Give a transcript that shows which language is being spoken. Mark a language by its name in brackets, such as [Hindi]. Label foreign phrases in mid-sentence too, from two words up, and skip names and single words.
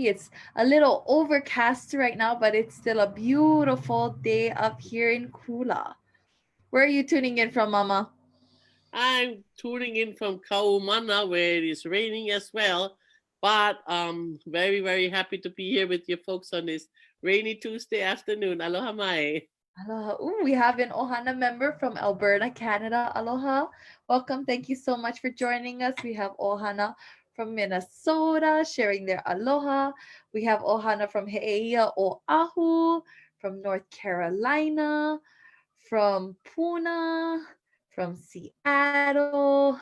[English] It's a little overcast right now, but it's still a beautiful day up here in Kula. Where are you tuning in from, Mama? I'm tuning in from Kaumana, where it is raining as well. But very, very happy to be here with you folks on this rainy Tuesday afternoon. [Hawaiian] Aloha mai. [English] Aloha. Ooh, we have an Ohana member from Alberta, Canada. Aloha. Welcome. Thank you so much for joining us. We have Ohana from Minnesota sharing their aloha. We have Ohana from He'eia Oahu, from North Carolina, from Puna, from Seattle.